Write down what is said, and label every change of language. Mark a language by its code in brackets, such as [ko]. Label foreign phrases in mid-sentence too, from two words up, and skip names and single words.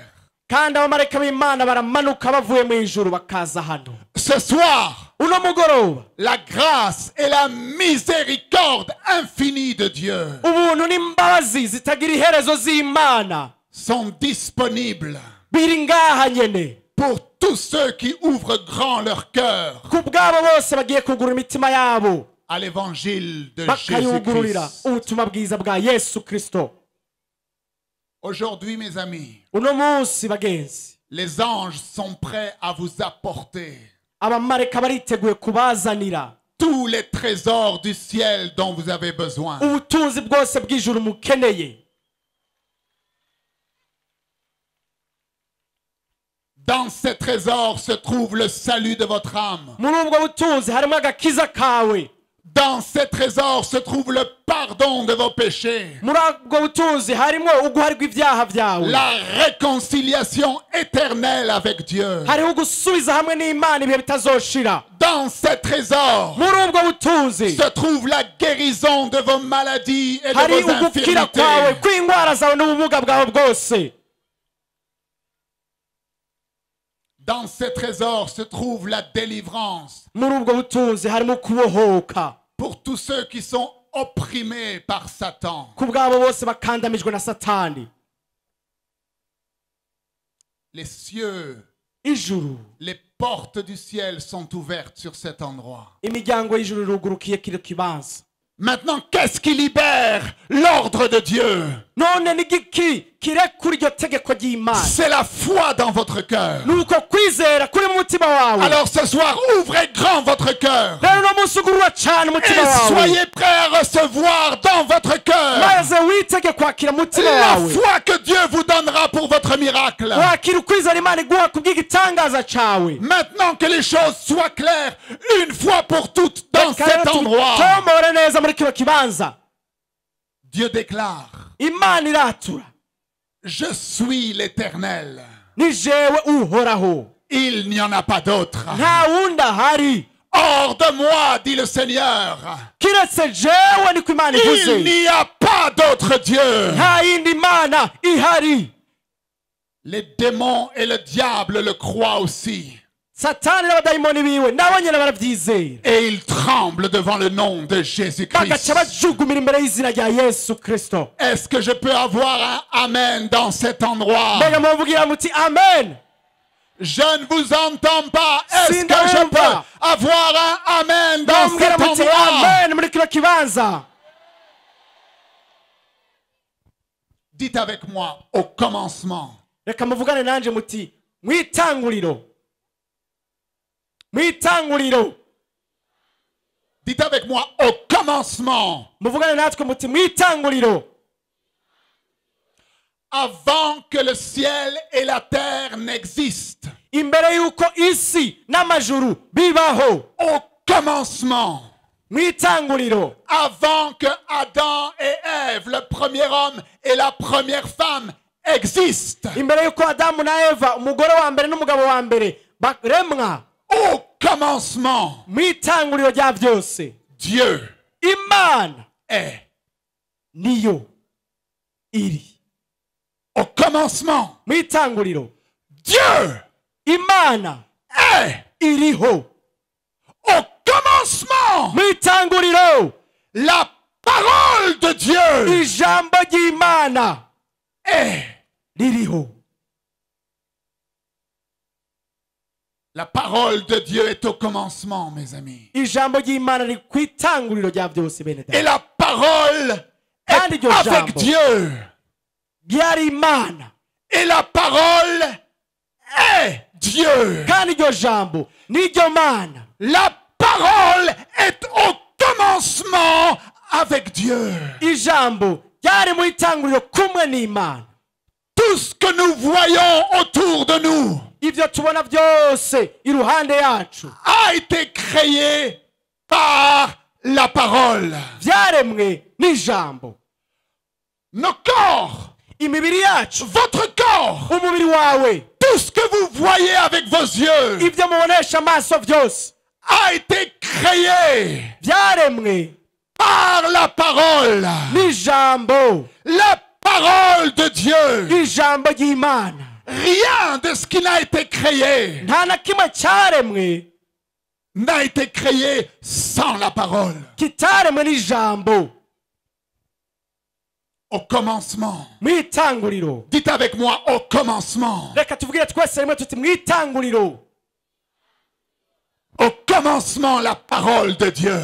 [rn] kandi abamarayika b'Imana baramanuka bavuye mu ijuru bakaza hano. [fr] Ce soir, [rn] uno mugoroba [fr] la grâce et la miséricorde infinie de Dieu [rn] ubuntu n'imbabazi zitagira iherezo z'Imana [fr] sont disponibles [rn] biri ngaha nyene [fr] pour tous ceux qui ouvrent grand leur cœur [rn] ku bwabo bose bagiye kugura imitima yabo [fr] à l'évangile de [rn] bakayugururira [fr] Jésus-Christ. [rn] ubutumwa bwiza bwa Yesu Kristo. [fr] Aujourd'hui, mes amis, [rn] uno munsi bagenzi [fr] les anges sont prêts à vous apporter [rn] abamarayika bariteguye kubazanira [fr] tous les trésors du ciel dont vous avez besoin. [rn] ubutunzi bwose bw'ijuru mukeneye. [fr] Dans ces trésors se trouve le salut de votre âme. [rn] muri ubwo butunzi harimo agakiza kawe. [fr] Dans ces trésors se trouve le pardon de vos péchés. [rn] muri ubwo butunzi harimo uguharirwa ibyaha byawe. [fr] La réconciliation éternelle avec Dieu. [rn] hariho gusubiza hamwe n'Imana ibihe bitazoshira. [fr] Dans ces trésors [rn] muri ubwo butunzi [fr] se trouve la guérison de vos maladies et de [rn] hari [fr] vos [rn] ugukira kwawe [fr] infirmités. [rn] kw'indwara zawe n'ubumuga bwawe bwose. [fr] Dans ces trésors se trouve la délivrance [rn] muri ubwo butunzi harimo kubohoka [fr] pour tous ceux qui sont opprimés par Satan. [rn] ku bwabo bose bakandamijwe na Satani. [fr] Les cieux, [rn] ijuru [fr] les portes du ciel sont ouvertes sur cet endroit. [rn] imiryango y'ijuru irugurukiye kino kibanza. [fr] Maintenant, qu'est-ce qui libère l'ordre de Dieu? [rn] none n'igiki kirekura iryo tegeko ry'Imana [fr] C'est la foi dans votre cœur. [rn] nuko kwizera kuri mu mutima wawe. [fr] Alors ce soir, ouvrez grand votre cœur [rn] rero uno munsi ugurura cyane umutima [fr] et [rn] wawe [fr] soyez prêts à recevoir dans votre cœur [rn] maze witege kwakira umutima [fr] la [rn] wawe [fr] foi que Dieu vous donnera pour votre miracle. [rn] wakira ukwizera Imana iguha kubw'igitangaza cyawe. [fr] Maintenant que les choses soient claires, une fois pour toutes dans [rn] Reka [fr] cet [rn] rero [fr] endroit, [rn] tubitomore neza muri kino kibanza. [fr] Dieu déclare, [rn] Imana iratura [fr] je suis l'Éternel. [rn] ni jewe uhoraho [fr] Il n'y en a pas d'autre. [rn] nta wundi ahari [fr] Hors de moi, dit le Seigneur, [rn] kiretse jewe niko Imana [fr] il [rn] ivuze. [fr] n'y a pas d'autre Dieu. [rn] nta yindi Mana ihari. [fr] Les démons et le diable le croient aussi. [rn] Satani n'abadayimoni biwe nabo nyine barabyizera [fr] Et ils tremblent devant le nom de [rn] bagaca [fr] Jésus-Christ. [rn] bajugumira imbere y'izina rya Yesu Kristo. [fr] Est-ce que je peux avoir un Amen dans cet endroit? [rn] mbega muvugira muti amen. [fr] Je ne vous entends pas. Est-ce que [rn] Sindumva. [fr] je peux avoir un Amen dans [rn] Mumbwira [fr] cet [rn] muti [fr] endroit? [rn] amen muri kino kibanza. [fr] Dites avec moi, au commencement. [rn] reka muvugane nanje muti mwitanguriro. mwitanguriro. [fr] Dites avec moi, au commencement. [rn] muvugane natwe muti mwitanguriro. [fr] avant que le ciel et la terre n'existent. [rn] imbere yuko isi n'amajuru bibaho, [fr] Au commencement, [rn] mu itanguriro, [fr] avant que Adam et Ève, le premier homme et la première femme, existent. [rn] imbere yuko Adamu na Eva, umugore wa mbere n'umugabo wa mbere baremwa, [fr] Au commencement, [rn] mu itanguriro rya byose, [fr] Dieu [rn] Imana [fr] est. [rn] niyo iri. [fr] Au commencement, [rn] Mu itanguriro, [fr] Dieu [rn] Imana [fr] est. [rn] iriho. [fr] Au commencement, [rn] Mu itanguriro, [fr] la parole de Dieu [rn] ijambo ry'Imana [fr] est. [rn] ririho. [fr] La parole de Dieu est au commencement, mes amis. [rn] Ijambo ry'Imana riri ku itanguriro rya byose, bene [fr] Et [rn] data. [fr] la parole [rn] Kandi [fr] est [rn] iryo [fr] avec [rn] jambo [fr] Dieu. [rn] ryari Imana, [fr] Et la parole est Dieu. [rn] kandi iryo jambo niryo Mana. [fr] La parole est au commencement avec Dieu. [rn] Ijambo ryari mu itanguriro kumwe n'Imana. [fr] Tout ce que nous voyons autour de nous [rn] Ibyo tubona byose iruhande yacu [fr] a été créé par la parole. [rn] byaremwe n'ijambo. [fr] Nos corps, [rn] Imibiri yacu, [fr] votre corps, [rn] umubiri wawe, [fr] tout ce que vous voyez avec vos yeux [rn] ibyo mubonesha amaso byose [fr] a été créé [rn] byaremwe [fr] par la parole. [rn] n'ijambo, [fr] La parole de Dieu. [rn] ijambo ry'Imana. [fr] Rien de ce qui n'a été créé [rn] Nta na kimwe cyaremwe [fr] n'a été créé sans la parole. [rn] kitaremwe n'ijambo. [fr] Au commencement. [rn] Mu itanguriro, [fr] Dites avec moi, au commencement. [rn] reka tuvugire twese rimwe tuti mu itanguriro. [fr] Au commencement, la parole de Dieu.